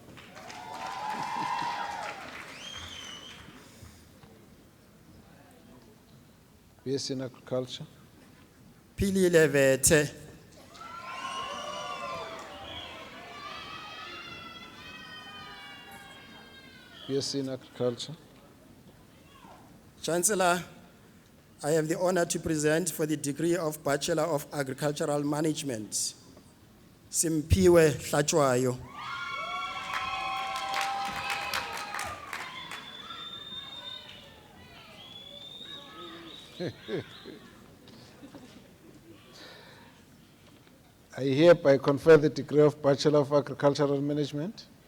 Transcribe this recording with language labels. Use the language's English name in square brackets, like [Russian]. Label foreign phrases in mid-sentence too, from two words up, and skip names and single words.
[English] BSc in Agriculture, Philile Vethe BSc in Agriculture, Chancellor, I have the honor to present for the degree of Bachelor of Agricultural Management, Simpiwe Hlatshwayo. I hereby confer the degree of Bachelor of Agricultural Management